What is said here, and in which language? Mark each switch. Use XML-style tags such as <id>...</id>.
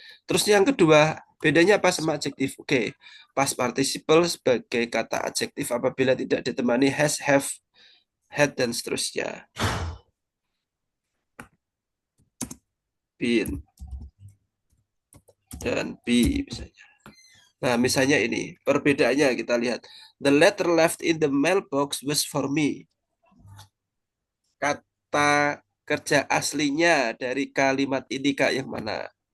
<id>Terus yang kedua, bedanya apa sama adjektif? Oke, past participle sebagai kata adjektif apabila tidak ditemani has, have, had, dan seterusnya. Been dan be misalnya. Nah, misalnya ini, perbedaannya kita lihat.</id> <en>The letter left in the mailbox was for me.</en> <id>Kata kerja aslinya dari kalimat ini Kak yang mana?</id>